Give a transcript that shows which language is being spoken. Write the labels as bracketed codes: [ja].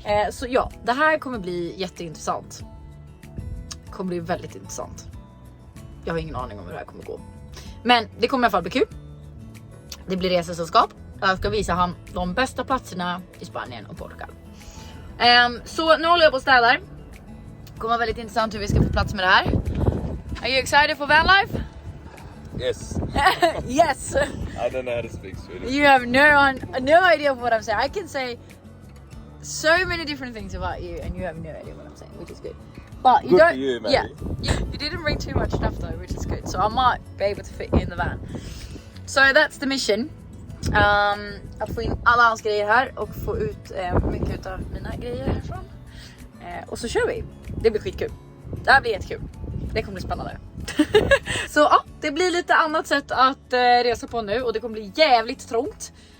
[sv] Så ja, det här kommer bli jätteintressant. Det kommer bli väldigt intressant. Jag har ingen aning om hur det här kommer gå. Men det kommer i alla fall bli kul. Det blir resesällskap. Jag ska visa han de bästa platserna i Spanien och Portugal. Så nu håller jag på att städa. Det kommer vara väldigt intressant hur vi ska få plats med det här. [en] Are you excited for van life? Yes. Yes. I don't know how to speak Swedish. You have no idea of what I'm saying. I can say so many different things about you and you have no idea what I'm saying, which is good. But you Good don't, for you, maybe. Yeah, you didn't bring too much stuff though, which is good. So I might be able to fit in the van. So that's the mission. [sv] Att få in alla hans grejer här och få ut mycket av mina grejer härifrån. Och så kör vi. Det blir skitkul. Det här blir jättekul. Det kommer bli spännande. Så ja, det blir lite annat sätt att resa på nu och det kommer bli jävligt trångt.